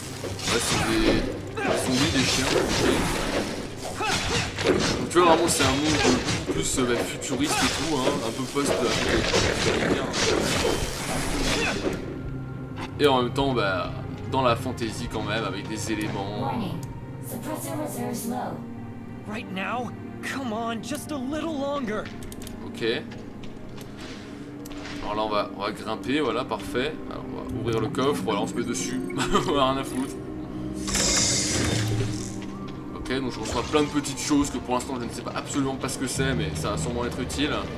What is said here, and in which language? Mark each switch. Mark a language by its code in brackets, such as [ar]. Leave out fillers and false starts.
[fr] Ouais, c'est des zombies, des chiens, ok. Donc tu vois, vraiment c'est un monde beaucoup plus futuriste et tout, hein, un peu post... Et en même temps, bah, dans la fantasy quand même, avec des éléments... [en] Right now? Come on, just a little longer. [fr] Ok. Alors là on va grimper, voilà, parfait. Alors on va ouvrir le coffre, voilà, on se met dessus. On a rien à foutre. Ok, donc je reçois plein de petites choses que pour l'instant je ne sais pas absolument pas ce que c'est, mais ça va sûrement être utile.